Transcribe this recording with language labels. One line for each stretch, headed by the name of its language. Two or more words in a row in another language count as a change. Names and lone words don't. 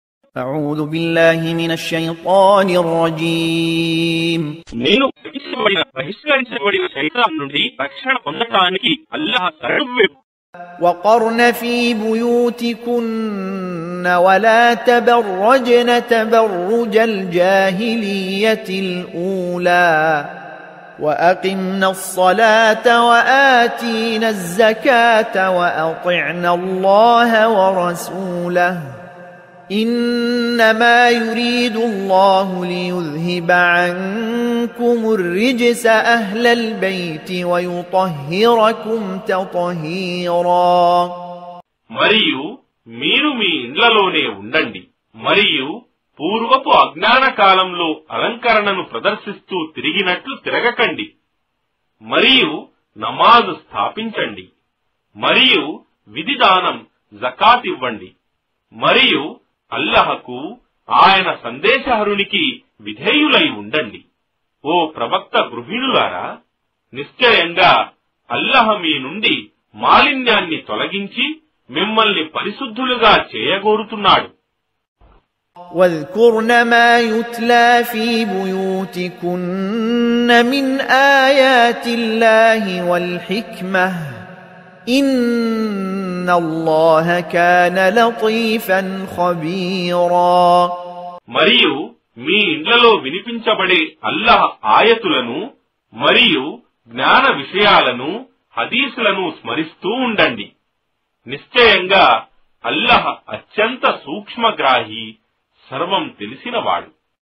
Arabic: أعوذ بالله من الشيطان الرجيم
Telugu: నేను బహిష్కరించబడిన శైతాన్ నుండి రక్షణ పొందడానికి అల్లాహ్ శరణు.
Arabic: وقرن في بيوتكن ولا تبرجن تبرج الجاهلية الأولى وأقمنا الصلاة وآتينا الزكاة وأطعنا الله ورسوله إنما يريد الله ليذهب عنكم الرجس أهل البيت ويطهركم تطهيرا.
Telugu: మరియు మీరు మీ ఇండ్లలోనే ఉండండి, మరియు పూర్వపు అజ్ఞాన కాలంలో అలంకరణను ప్రదర్శిస్తూ తిరిగినట్లు తిరగకండి, మరియు నమాజు స్థాపించండి, మరియు విధిదానం జకాత్ ఇవ్వండి, మరియు అల్లహకు ఆయన సందేశహరునికి విధేయులై ఉండండి. ఓ ప్రవక్త గృహిణులారా, నిశ్చయంగా అల్లహ మీ నుండి మాలిన్యాన్ని తొలగించి మిమ్మల్ని పరిశుద్ధులుగా చేయగోరుతున్నాడు.
Arabic: واذكرن ما يتلى في بيوتكن من آيات الله والحكمة إن الله كان لطيفا خبيرا.
Telugu: మరియు మీ ఇండ్లలో వినిపించబడే అల్లాహ్ ఆయతులను మరియు జ్ఞాన విషయాలను హదీసులను స్మరిస్తూ ఉండండి. నిశ్చయంగా అల్లాహ్ అత్యంత సూక్ష్మగ్రాహి, సర్వం తెలిసినవాడు.